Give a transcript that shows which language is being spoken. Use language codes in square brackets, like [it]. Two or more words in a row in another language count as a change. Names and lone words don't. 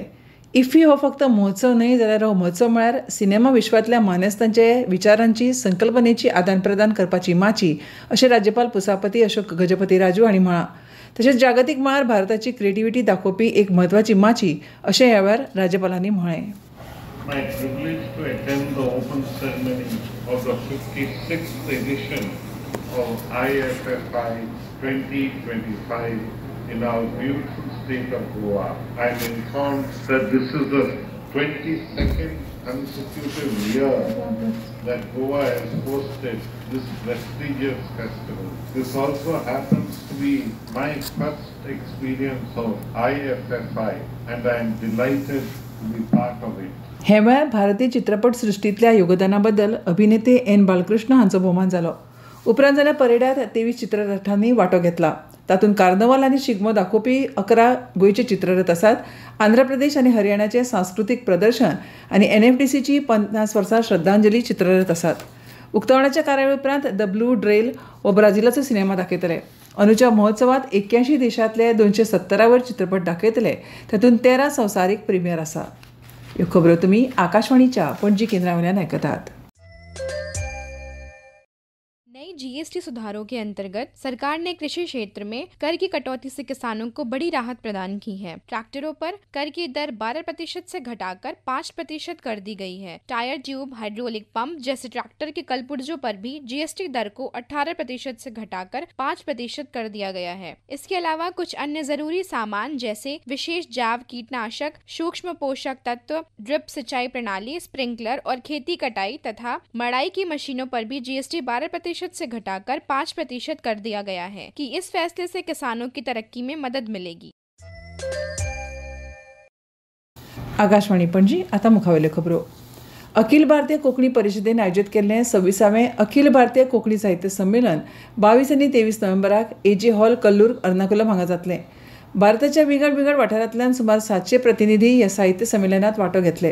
[kok] इफ्फी हो फक्त महोत्सव न्हय जाल्यार हो महोत्सव म्हळ्यार सिनेमा विश्वांतल्या मानेस्तांचे विचारांची संकल्पनेची आदान प्रदान करपाची माची अशें राज्यपाल पुसापती अशोक गजपती राजू हांणी म्हळां. तशेंच जागतीक मळार भारताची क्रिएटिव्हिटी दाखोवपी एक म्हत्वाची माची अशें ह्या वेळार राज्यपालांनी म्हळें. [en] My privilege to attend the open ceremony of the 56th edition of IFFI 2025 in our beautiful state of Goa. I am informed that this is the 22nd consecutive year that Goa has hosted this prestigious festival. This also happens to be my first experience of IFFI, and I am delighted to be part of it. [kok] हे वेळार भारतीय चित्रपट सृष्टींतल्या योगदानाबद्दल अभिनेते एन बालकृष्ण हांचो भोवमान जालो. उपरांत जाल्ल्या परेडांत 23 चित्ररथांनी वांटो घेतला. तातूंत कार्नवाल आनी शिगमो दाखोवपी 11 गोंयचे चित्ररथ आसात. आंध्र प्रदेश आनी हरियाणाचे सांस्कृतीक प्रदर्शन आनी NFDCची 50 वर्सां श्रद्धांजली चित्ररथ आसात. उक्तावणाच्या कार्यावळी उपरांत द ब्लू ड्रेल हो ब्राझिलाचो सिनेमा दाखयतले. अंदूच्या महोत्सवात 81 देशांतले 270 वयर चित्रपट दाखयतले. तातूंत 13 संवसारीक प्रिमियर आसा. ह्यो खबरो तुमी आकाशवाणीच्या पणजी केंद्रावयल्यान आयकतात. [hi] नई GST सुधारों के अंतर्गत सरकार ने कृषि क्षेत्र में कर की कटौती से किसानों को बड़ी राहत प्रदान की है. ट्रैक्टरों पर कर की दर 12% से घटाकर 5% कर दी गई है. टायर, ट्यूब, हाइड्रोलिक पंप जैसे ट्रैक्टर के कलपुर्जों पर भी GST दर को 18% से घटाकर 5% कर दिया गया है. इसके अलावा कुछ अन्य जरूरी सामान जैसे विशेष जैव कीटनाशक, सूक्ष्म पोषक तत्व, ड्रिप सिंचाई प्रणाली, स्प्रिंकलर और खेती कटाई तथा मड़ाई की मशीनों पर भी GST 12% से घटाकर 5% कर दिया गया है कि इस फैसले से किसानों की तरक्की में मदद मिलेगी. आकाशवाणी पणजी. [kok] आता मुखावेल्यो खबरो. अखिल भारतीय कोंकणी परिशदेन आयोजीत केल्लें 26वें अखिल भारतीय कोंकणी साहित्य संमेलन 22 आनी 23 नोव्हेंबराक AJ हॉल कल्लूर एर्नाकुलम हांगा जातलें. भारताच्या विंगड वाठारांतल्यान सुमार 700 प्रतिनिधी ह्या साहित्य संमेलनात वांटो घेतले.